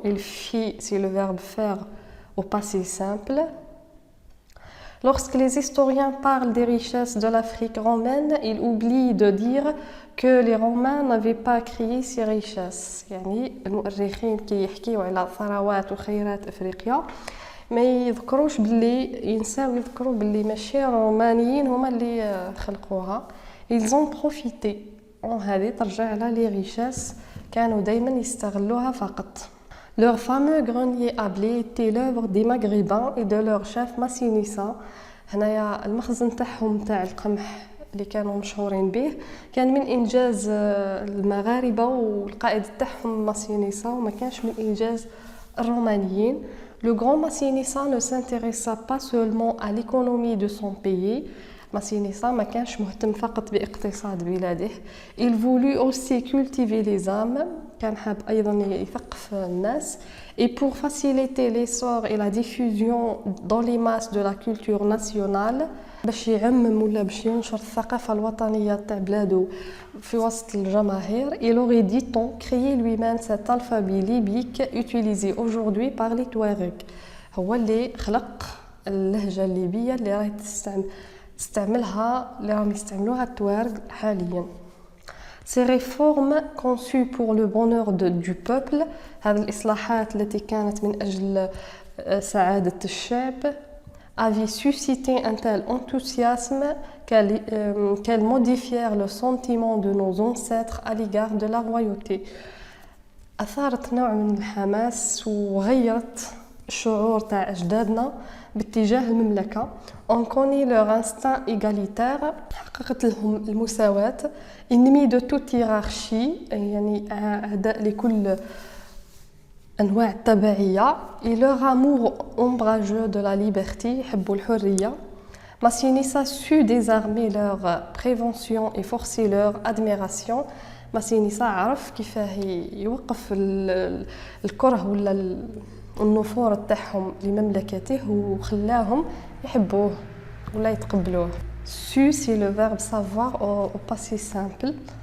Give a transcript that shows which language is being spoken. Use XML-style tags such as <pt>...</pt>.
<fr>Il fit, c'est le verbe faire au passé simple. Lorsque les historiens parlent des richesses de l'Afrique romaine, ils oublient de dire que les Romains n'avaient pas créé ces richesses.</fr> <ar>يعني المؤرخين كي يحكيوا على ثروات وخيرات أفريقيا ما يذكروش باللي ينساو يذكروا باللي ماشي الرومانيين هما اللي خلقوها.</ar> <fr>ils ont profité.</fr> <ar>هذه ترجع على لي ريشيس كانوا دايما يستغلوها فقط.</ar> <fr>leur fameux grenier à blé était l'œuvre des maghrébins et de leur chef Massinissa.</fr> <ar>هنايا المخزن تاعهم تاع القمح اللي كانوا مشهورين به كان من انجاز المغاربه والقائد تاعهم ماسينيسا وما كانش من انجاز الرومانيين.</ar> <fr>Le grand Massinissa ne s'intéressa pas seulement à l'économie de son pays.</fr> <ar>Massinissa ما كانش مهتم فقط باقتصاد بلاده.</ar> <fr>Il voulut aussi cultiver les âmes.</fr> <ar>كان حاب أيضا يثقف الناس.</ar> <fr>Et pour faciliter l'essor et la diffusion dans les masses de la culture nationale,</fr> <ar>باش يعمم ولا باش ينشر الثقافة الوطنية تاع بلادو في وسط الجماهير.</ar> <fr>Il aurait, dit-on, créé lui-même cet alphabet libyque utilisé aujourd'hui par les Touaregs.</fr> <ar>هو اللي خلق اللهجة الليبية اللي راهي تستعملها اللي راهم يستعملوها التوارغ حاليا.</ar> <fr>Ces réformes conçues pour le bonheur du peuple,</fr> <ar>هذه الإصلاحات التي كانت من أجل سعادة الشعب,</ar> <fr>avaient suscité un tel enthousiasme qu'elles modifièrent le sentiment de nos ancêtres à l'égard de la royauté.</fr> <ar>أثارت نوع من الحماس وغيرت الشعور تاع أجدادنا باتجاه المملكة.</ar> <fr>On connaît leur instinct égalitaire,</fr> <ar>حققت لهم المساواة.</ar> <fr>Ennemis de toute hiérarchie,</fr> <ar>يعني أعداء لكل أنواع التبعية.</ar> <fr>Et leur amour ombrageux de la liberté,</fr> <ar>يحبوا الحرية.</ar> <fr>Massinissa sut désarmer leur prévention et forcer leur admiration.</fr> <ar>ماسينيسا عرف كيفاه يوقف الكره ولا النفور تاعهم لمملكته وخلاهم يحبوه ولا يتقبلوه.</ar> <fr>Su, c'est le verbe savoir au passé simple.</fr>